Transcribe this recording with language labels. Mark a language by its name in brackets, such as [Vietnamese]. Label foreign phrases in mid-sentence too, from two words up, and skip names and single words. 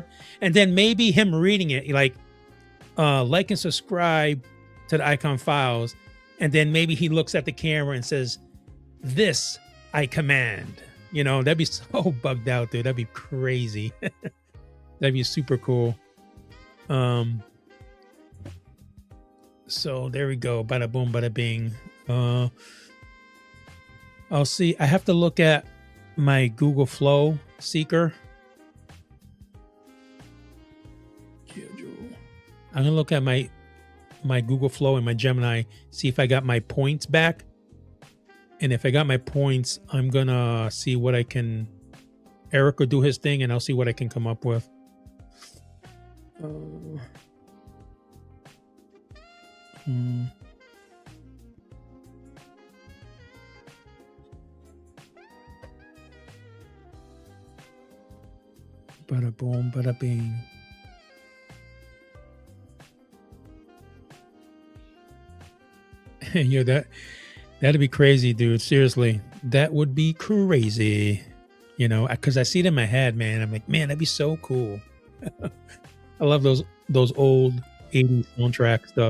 [English] And then maybe him reading it, like and subscribe to the Iacon files. And then maybe he looks at the camera and says, "This I command." That'd be so bugged out, dude. That'd be crazy. That'd be super cool. So there we go. Bada boom, bada bing. I'll see. I have to look at my Google Flow Seeker. I'm gonna look at my Google Flow and my Gemini, see if I got my points back. And if I got my points, I'm gonna see what I can. Eric will do his thing, and I'll see what I can come up with. Bada boom, bada bing. That'd be crazy, dude. Seriously, that would be crazy. Because I see it in my head, man. I'm like, man, that'd be so cool. I love those old 80s soundtrack stuff.